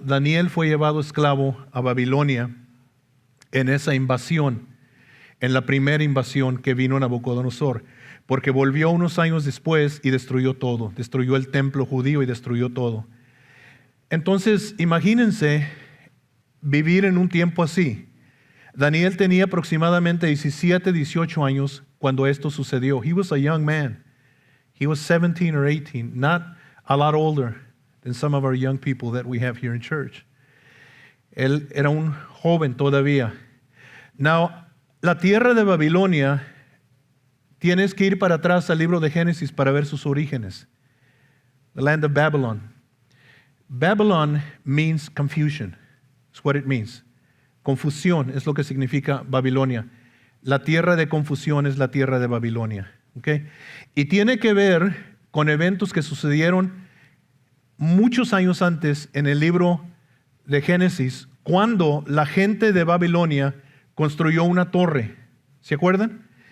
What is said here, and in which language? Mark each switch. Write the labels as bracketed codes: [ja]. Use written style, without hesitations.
[es] Daniel fue llevado esclavo a Babilonia en esa invasión, en la primera invasión que vino Nabucodonosor, porque volvió unos años después y destruyó todo, destruyó el templo judío y destruyó todo. Entonces, imagínense vivir en un tiempo así. Daniel tenía aproximadamente 17, 18 años cuando esto sucedió. [en] He was a young man. He was 17 or 18, not a lot older than some of our young people that we have here in church. [es] Él era un joven todavía. Now, la tierra de Babilonia, tienes que ir para atrás al libro de Génesis para ver sus orígenes. [en] The land of Babylon. Babylon means confusion. That's what it means. [es] Confusión es lo que significa Babilonia. La tierra de confusión es la tierra de Babilonia. ¿Okay? Y tiene que ver con eventos que sucedieron muchos años antes en el libro de Génesis, cuando la gente de Babilonia construyó una torre. ¿Se acuerdan?